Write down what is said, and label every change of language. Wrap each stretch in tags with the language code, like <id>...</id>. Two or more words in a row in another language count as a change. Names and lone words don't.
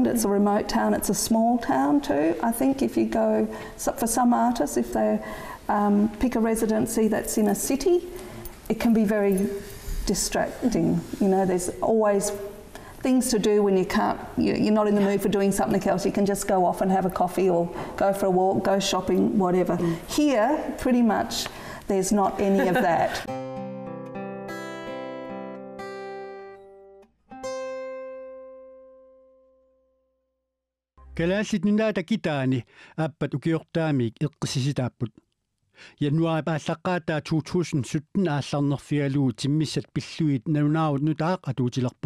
<en>It's a remote town, it's a small town too. I think if you go, for some artists, if they pick a residency that's in a city, it can be very distracting. You know, there's always things to do when you can't, you're not in the mood for doing something else. You can just go off and have a coffee, or go for a walk, go shopping, whatever. Here, pretty much, there's not any of that.</en> <kl>Kalaasit nunaata kitaani appat ukiortaamik eqqisisitaapput. Januari paallaqqaataa 2017 aallarnerfialuu timmissat pilluit nalunaarut nutaaq atuutilerpoq.</kl>